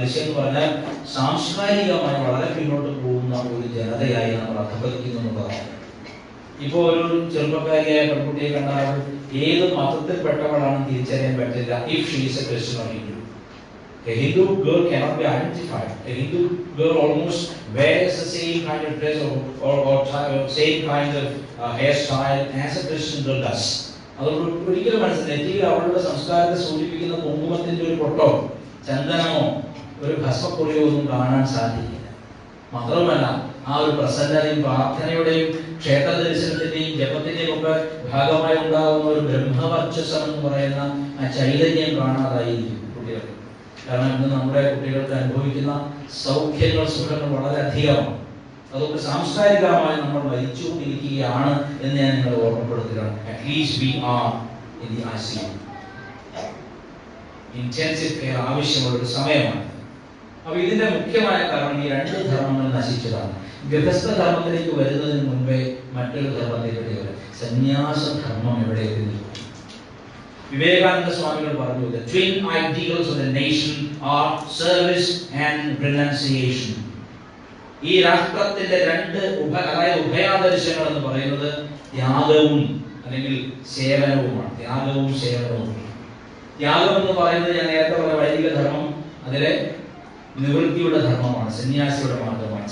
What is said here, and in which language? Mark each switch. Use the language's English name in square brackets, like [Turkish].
[Malayalam] ആ ദൃശ്യം എന്ന് പറഞ്ഞാൽ സാംസ്കാരികമായി വളരെ പിന്നോട്ട് പോകുന്ന ഒരു ജനതയായി നമ്മൾ അധപതിക്കുന്നു എന്നുള്ളതാണ്. ഇപ്പോ ഒരു ചെറുപ്പക്കാരിയായ പെൺകുട്ടിയെ കണ്ടാൽ ഏത് മതത്തിൽപ്പെട്ടവളാണെന്ന് തിരിച്ചറിയാൻ പറ്റില്ല. [English] If she is a Christian or Hindu, a Hindu girl cannot be identified. A Hindu girl almost wears the same kind of dress or same kind of hairstyle as a Christian girl does. [Malayalam] അതുകൊണ്ട് ഒരിക്കലും മനസ്സിലെത്തിയിൽ അവളുടെ സംസ്കാരത്തെ സൂചിപ്പിക്കുന്ന കുങ്കുമത്തിന്റെ ഒരു പൊട്ടോ ചന്ദനമോ ഒരു ഭസ്മക്കുറിയോ ഒന്നും കാണാൻ സാധിക്കില്ല. മാത്രമല്ല ആ ഒരു പ്രസന്നതയും പ്രാർത്ഥനയുടെയും ക്ഷേത്ര ദർശനത്തിന്റെയും ജപത്തിന്റെയും ഒക്കെ ഭാഗമായി ഉണ്ടാകുന്ന ഒരു ബ്രഹ്മവർച്ചസം എന്ന് പറയുന്ന ആ ചൈതന്യം കാണാതായിരിക്കും കുട്ടികൾ. കാരണം ഇന്ന് നമ്മുടെ കുട്ടികൾക്ക് അനുഭവിക്കുന്ന സൗഖ്യങ്ങൾ സുഖങ്ങൾ വളരെ അധികമാണ്. അതുകൊണ്ട് സാംസ്കാരികമായി നമ്മൾ മരിച്ചുകൊണ്ടിരിക്കുകയാണ് എന്ന് ഞാൻ നിങ്ങളെ ഓർമ്മപ്പെടുത്തുകയാണ്. [English] At least we are in the ICU. [Malayalam] Intensive care ആവശ്യമുള്ള ഒരു സമയമാണ്. അപ്പൊ ഇതിന്റെ മുഖ്യമായ കാരണം ഈ രണ്ട് ധർമ്മങ്ങൾ നശിച്ചതാണ്. ഗൃഹസ്ഥ ധർമ്മത്തിലേക്ക് വരുന്നതിന് മുൻപേ മറ്റൊരു ധർമ്മത്തിലേക്ക് വരും. സന്യാസ ധർമ്മം എവിടെ എത്തി? വിവേകാനന്ദ സ്വാമികൾ പറഞ്ഞു, [English] the twin ideals of the nation are service and renunciation. [Malayalam] ഈ രാഷ്ട്രത്തിന്റെ രണ്ട് അതായത് ഉഭയാദർശങ്ങൾ എന്ന് പറയുന്നത് ത്യാഗവും അല്ലെങ്കിൽ സേവനവുമാണ്. ത്യാഗവും സേവനവും. ത്യാഗം എന്ന് പറയുന്നത് ഞാൻ നേരത്തെ പറഞ്ഞ വൈദിക ധർമ്മം, അതിലെ നിവൃത്തിയുടെ ധർമ്മമാണ്, സന്യാസിയുടെ മാർഗമാണ്.